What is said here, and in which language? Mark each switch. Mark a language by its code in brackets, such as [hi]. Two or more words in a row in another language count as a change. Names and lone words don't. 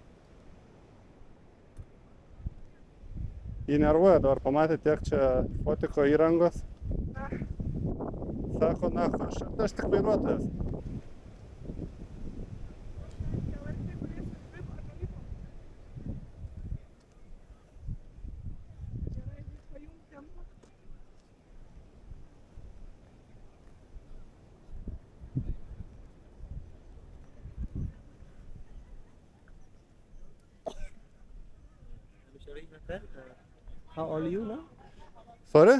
[lt] Jį nervuoja, dabar pamatė tiek čia fotiko įrangos. Na, Sako, na, aš tik vairuotojas. lrt kuris išlipo ar nulipo. Gerai, pajungtėm. [en] I'm sorry, my friend. How old are you now? Sorry?